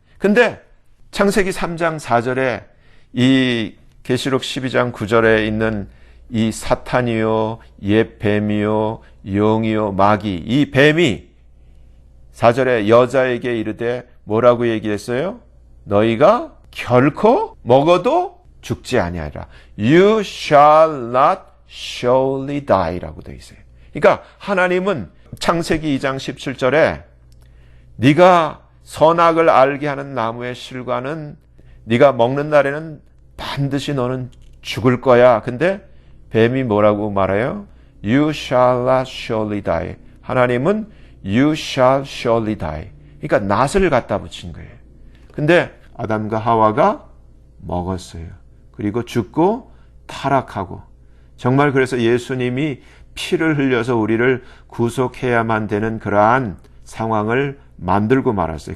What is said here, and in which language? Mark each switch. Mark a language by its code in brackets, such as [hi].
[ko] 근데 창세기 3장 4절에 이 계시록 12장 9절에 있는 이 사탄이요, 옛 뱀이요, 용이요, 마귀, 이 뱀이 4절에 여자에게 이르되 뭐라고 얘기했어요? 너희가 결코 먹어도 죽지 아니하리라. [en] You shall not surely die [ko] 라고 되어 있어요. 그러니까 하나님은 창세기 2장 17절에 네가 선악을 알게 하는 나무의 실과는 네가 먹는 날에는 반드시 너는 죽을 거야. 근데 뱀이 뭐라고 말해요? [en] You shall not surely die. [ko] 하나님은 [en] You shall surely die. [ko] 그러니까 낫을 갖다 붙인 거예요. 근데 아담과 하와가 먹었어요. 그리고 죽고 타락하고, 정말 그래서 예수님이 피를 흘려서 우리를 구속해야만 되는 그러한 상황을 만들고 말았어요.